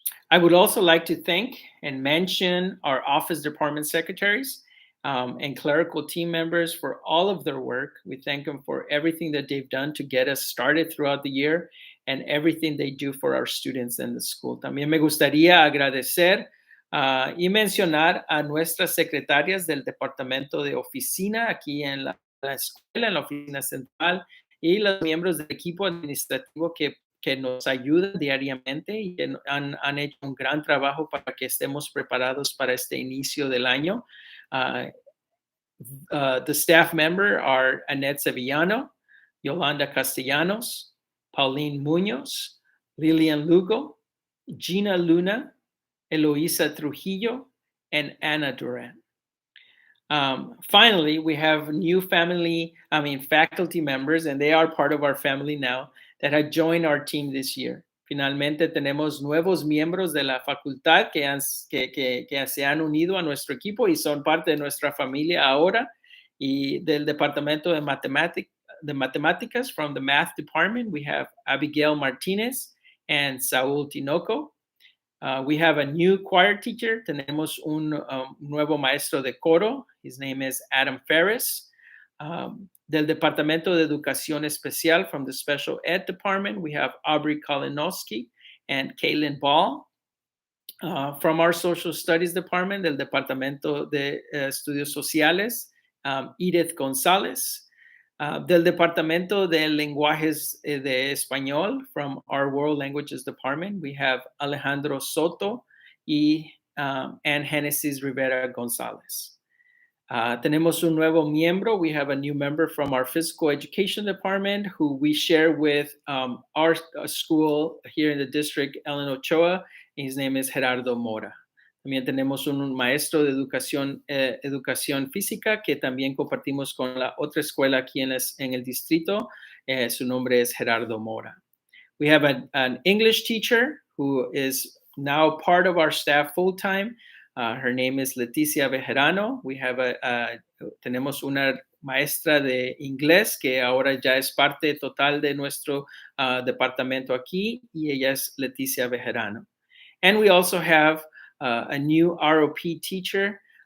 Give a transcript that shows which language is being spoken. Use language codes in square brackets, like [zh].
[en] I would also like to thank and mention our office department secretaries and clerical team members for all of their work. We thank them for everything that they've done to get us started throughout the year and everything they do for our students in the school. [es] También me gustaría agradecer y mencionar a nuestras secretarias del departamento de oficina aquí en la escuela, en la oficina central, y los miembros del equipo administrativo que nos ayudan diariamente y que han hecho un gran trabajo para que estemos preparados para este inicio del año. [en] The staff member are Annette Sevillano, Yolanda Castellanos, Pauline Munoz, Lilian Lugo, Gina Luna, Eloisa Trujillo, and Anna Duran. Finally, we have new faculty members, and they are part of our family now, that have joined our team this year. [es] Finalmente tenemos nuevos miembros de la facultad que se han unido a nuestro equipo y son parte de nuestra familia ahora, y del departamento de matemáticas, [en] from the math department, [es] we have Abigail Martinez and Saúl Tinoco. [en] We have a new choir teacher. [es] Tenemos un nuevo maestro de coro. [en] His name is Adam Ferris. [es] Del Departamento de Educación Especial, [en] from the Special Ed Department, we have Aubrey Kalinowski and Caitlin Ball. From our Social Studies Department, [es] del Departamento de Estudios Sociales, [en] Edith González. [es] Del Departamento de Lenguajes de Español, [en] from our World Languages Department, we have Alejandro Soto and Genesis Rivera González. [es] Tenemos un nuevo miembro. [en] We have a new member from our Physical Education Department who we share with our school here in the district, Ellen Ochoa. And his name is Gerardo Mora. [es] También tenemos un maestro de educación física que también compartimos con la otra escuela aquí en el distrito. Su nombre es Gerardo Mora. [en] We have an English teacher who is now part of our staff full-time. Her name is Leticia Bejarano. We have [es] tenemos una maestra de inglés que ahora ya es parte total de nuestro departamento aquí, y ella es Leticia Bejarano. [en] And we also have a new ROP teacher.